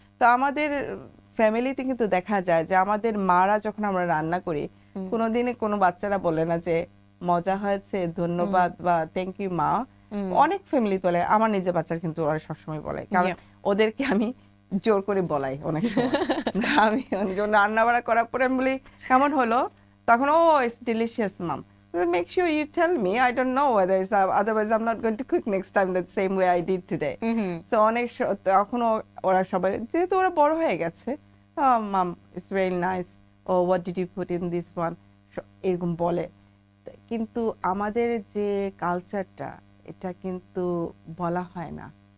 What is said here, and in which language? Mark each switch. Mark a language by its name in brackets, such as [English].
[Bangla] তো আমাদের ফ্যামিলিতে কিন্তু দেখা যায় যে আমাদের মারা যখন আমরা রান্না করি, কোনোদিনই কোনো বাচ্চারা বলে না যে মজা হয়েছে, ধন্যবাদ বা থ্যাংক ইউ মা। অনেক ফ্যামিলি বলে, আমার নিজের বাচ্চারা কিন্তু ওরা সবসময় বলে, কারণ ওদেরকে আমি জোর করে বলাই অনেক সময়। আমি রান্না বাড়া করার পরে আমি বলি কেমন হলো, তখন [English] ও it's delicious mum. So make sure you tell me. I don't know whether it's otherwise I'm not going to cook next time the same way I did today. So [Bangla] অনেক তখন ওরা সবাই যেহেতু ওরা বড় হয়ে গেছে, [English] mum it's very nice, oh what did you put in this one, [Bangla] এরকম বলে। কিন্তু আমাদের যে কালচারটা, এটা কিন্তু বলা হয় না।